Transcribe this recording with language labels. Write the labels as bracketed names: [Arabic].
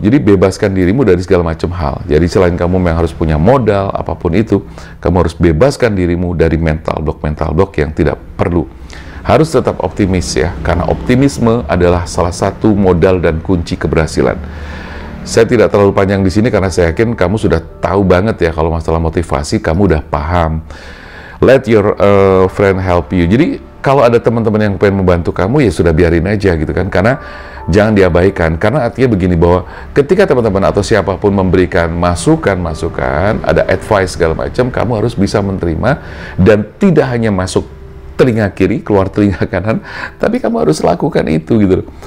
[Indonesian] Jadi bebaskan dirimu dari segala macam hal. Jadi selain kamu yang harus punya modal apapun itu, kamu harus bebaskan dirimu dari mental block yang tidak perlu. Harus tetap optimis ya, karena optimisme adalah salah satu modal dan kunci keberhasilan. Saya tidak terlalu panjang di sini karena saya yakin kamu sudah tahu banget ya kalau masalah motivasi, kamu udah paham. [English] Let your friend help you. [Indonesian] Jadi kalau ada teman-teman yang pengen membantu kamu, ya sudah biarin aja gitu kan, karena jangan diabaikan. Karena artinya begini, bahwa ketika teman-teman atau siapapun memberikan masukan, ada advice segala macam, kamu harus bisa menerima dan tidak hanya masuk telinga kiri, keluar telinga kanan, tapi kamu harus lakukan itu gitu loh.